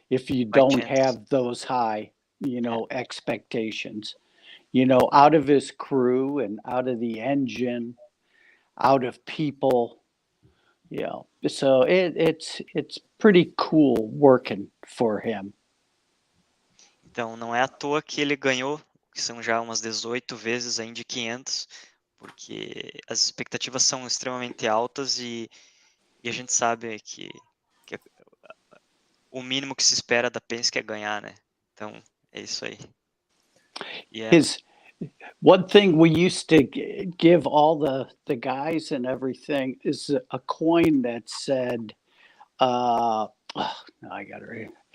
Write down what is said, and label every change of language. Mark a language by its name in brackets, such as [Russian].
[English] you don't have those high, expectations, out of his crew and out of the engine, out of people, so it's pretty cool working for him. [Portuguese] Então não é à toa que ele ganhou, que são já umas 18 vezes a Indy 500, porque as expectativas são extremamente altas e a gente sabe que o mínimo que se espera da Penske é ganhar, né? Então é isso aí. Yeah. [English] One thing we used to give all the guys and everything is a coin that said, I got it right.